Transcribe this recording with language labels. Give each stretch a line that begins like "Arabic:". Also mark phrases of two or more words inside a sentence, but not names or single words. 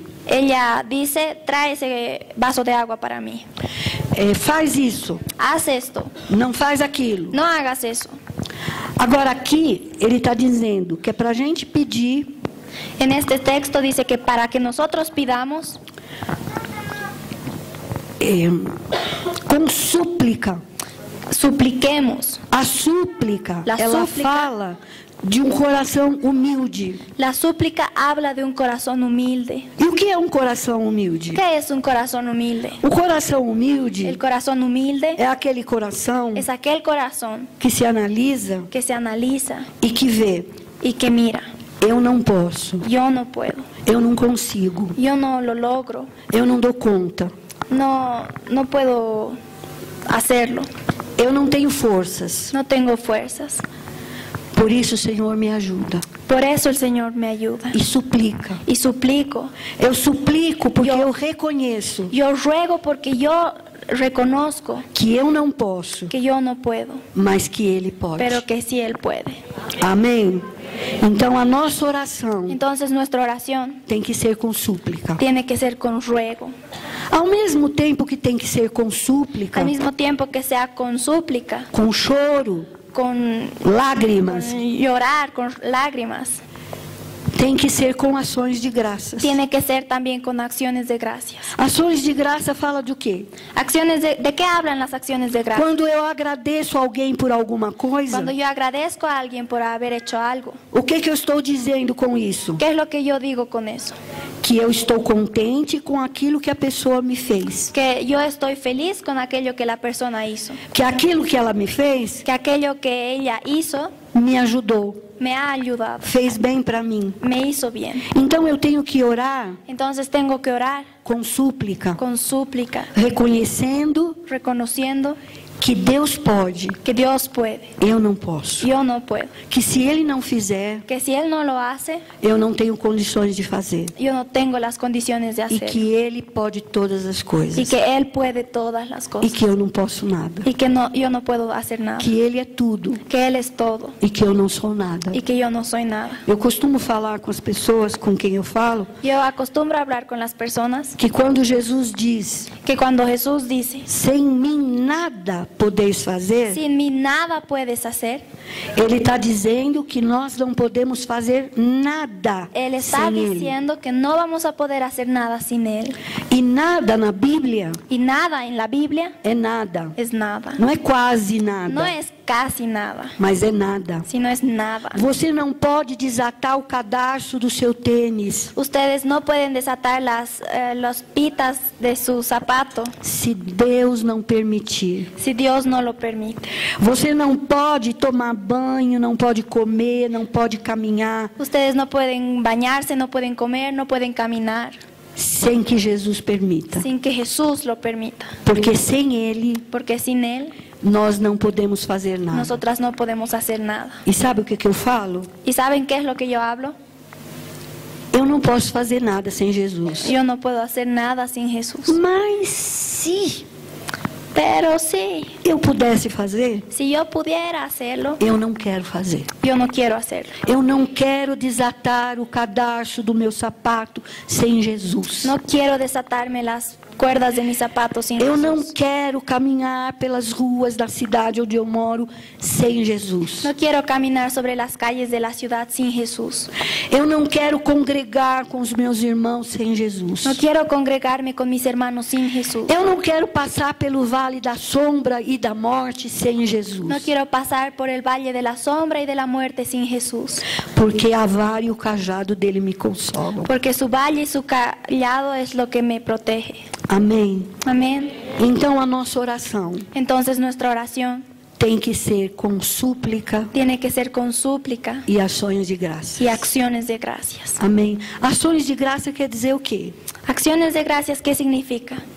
Spanish: Ella dice, trae ese vaso de agua para mí.
Portuguese: Faz isso.
Spanish: Haz esto,
Portuguese: Não faz aquilo.
Spanish: no hagas eso.
Portuguese: Agora aqui ele está dizendo que é para a gente pedir
Spanish: En este texto dice que para que nosotros pidamos
Portuguese: com súplica.
Spanish: supliquemos.
Portuguese: A súplica,
Spanish: La
Portuguese: ela
Spanish: súplica.
Portuguese: fala de um coração humilde.
Spanish: La súplica habla de un corazón humilde.
Portuguese: E o que é um coração humilde?
Spanish: ¿Qué es un corazón humilde?
Portuguese: O coração humilde
Spanish: El corazón humilde
Portuguese: é aquele coração
Spanish: es aquel corazón
Portuguese: que se analisa
Spanish: que se analiza
Portuguese: e que vê
Spanish: y que mira.
Portuguese: Eu não posso,
Spanish: Yo no puedo,
Portuguese: eu não consigo,
Spanish: yo no lo logro,
Portuguese: eu não dou conta,
Spanish: no puedo hacerlo,
Portuguese: eu não tenho forças.
Spanish: no tengo fuerzas.
Portuguese: Por isso, Senhor, me ajuda
Spanish: Por eso el Señor me ayuda
Portuguese: e suplica.
Spanish: y suplico.
Portuguese: Eu suplico porque eu reconheço
Spanish: Yo ruego porque yo reconozco
Portuguese: que eu não posso,
Spanish: que yo no puedo,
Portuguese: mas que Ele pode.
Spanish: pero que sí Él puede.
Portuguese: Amém? Então a nossa oração
Spanish: Entonces nuestra oración
Portuguese: tem que ser com súplica.
Spanish: tiene que ser con ruego.
Portuguese: Ao mesmo tempo que tem que ser com súplica,
Spanish: Al mismo tiempo que sea con súplica,
Portuguese: com choro,
Spanish: con lágrimas, llorar, con lágrimas,
Portuguese: tem que ser com ações de graças.
Spanish: tiene que ser también con acciones de gracias.
Portuguese: Ações de graça fala do quê?
Spanish: Acciones ¿de qué hablan las acciones de gracias?
Portuguese: Quando eu agradeço alguém por alguma coisa,
Spanish: Cuando yo agradezco a alguien por haber hecho algo,
Portuguese: o que eu estou dizendo com isso?
Spanish: ¿qué es lo que yo digo con eso?
Portuguese: Que eu estou contente com aquilo que a pessoa me fez.
Spanish: Que yo estoy feliz con aquello que la persona hizo,
Portuguese: Que aquilo que ela me fez
Spanish: que aquello que ella hizo
Portuguese: me ajudou,
Spanish: me ha ayudado,
Portuguese: fez bem para mim.
Spanish: me hizo bien.
Portuguese: Então eu tenho que orar
Spanish: Entonces tengo que orar
Portuguese: com súplica,
Spanish: con súplica,
Portuguese: reconhecendo
Spanish: reconociendo
Portuguese: que Deus pode,
Spanish: que Dios puede,
Portuguese: eu não posso.
Spanish: yo no puedo,
Portuguese: Que se Ele não fizer,
Spanish: que si Él no lo hace,
Portuguese: eu não tenho condições de fazer.
Spanish: yo no tengo las condiciones de
Portuguese: E
Spanish: hacerlo,
Portuguese: que Ele pode todas as
Spanish: y
Portuguese: coisas.
Spanish: que Él puede todas las
Portuguese: E
Spanish: cosas,
Portuguese: que eu não posso nada.
Spanish: y que yo no puedo hacer nada,
Portuguese: Que Ele é tudo
Spanish: que Él es todo
Portuguese: e que eu não sou nada.
Spanish: y que yo no soy nada.
Portuguese: Eu costumo falar com as pessoas com quem eu falo
Spanish: Yo acostumbro a hablar con las personas
Portuguese: que quando Jesus diz:
Spanish: que cuando Jesús dice,
Portuguese: sem mim nada podeis fazer,
Spanish: sin mí nada puedes hacer,
Portuguese: Ele está dizendo que nós não podemos fazer nada
Spanish: Él está
Portuguese: sem Ele.
Spanish: diciendo que no vamos a poder hacer nada sin Él.
Portuguese: E nada na Bíblia
Spanish: Y nada en la Biblia
Portuguese: é nada.
Spanish: es nada.
Portuguese: Não é quase nada,
Spanish: No es casi nada,
Portuguese: mas é nada.
Spanish: sino es nada.
Portuguese: Você não pode desatar o cadarço do seu tênis
Spanish: Ustedes no pueden desatar las pitas de su zapato
Portuguese: se Deus não permitir.
Spanish: si Dios no lo permite.
Portuguese: Você não pode tomar banho, não pode comer, não pode caminhar
Spanish: Ustedes no pueden bañarse, no pueden comer, no pueden caminar
Portuguese: sem que Jesus permita.
Spanish: sin que Jesús lo permita.
Portuguese: Porque sem Ele,
Spanish: Porque sin Él,
Portuguese: nós não podemos fazer nada.
Spanish: nosotras no podemos hacer nada.
Portuguese: E sabe o que eu falo?
Spanish: ¿Y saben qué es lo que yo hablo?
Portuguese: Eu não posso fazer nada sem Jesus.
Spanish: Yo no puedo hacer nada sin Jesús.
Portuguese: Mas se
Spanish: Pero sí,
Portuguese: eu pudesse fazer,
Spanish: si yo pudiera hacerlo,
Portuguese: eu não quero fazer.
Spanish: yo no quiero hacerlo.
Portuguese: Eu não quero desatar o cadarço do meu sapato sem Jesus.
Spanish: No quiero desatarme las cuerdas de mis zapatos sin
Portuguese: Eu não
Spanish: Jesús.
Portuguese: quero caminhar pelas ruas da cidade onde eu moro sem Jesus.
Spanish: No quiero caminar sobre las calles de la ciudad sin Jesús.
Portuguese: Eu não quero congregar com os meus irmãos sem Jesus.
Spanish: No quiero congregarme con mis hermanos sin Jesús.
Portuguese: Eu não quero passar pelo vale da sombra e da morte sem Jesus.
Spanish: No quiero pasar por el valle de la sombra y de la muerte sin Jesús.
Portuguese: Porque a vara e o cajado dele me consolam.
Spanish: Porque su valle y su callado es lo que me protege.
Portuguese: Amém.
Spanish: Amén.
Portuguese: Então a nossa oração
Spanish: Entonces nuestra oración
Portuguese: tem que ser com súplica
Spanish: tiene que ser con súplica
Portuguese: e ações de graça.
Spanish: y acciones de gracias.
Portuguese: Amém. Ações de graça quer dizer o quê?
Spanish: Acciones de gracias, ¿qué significa?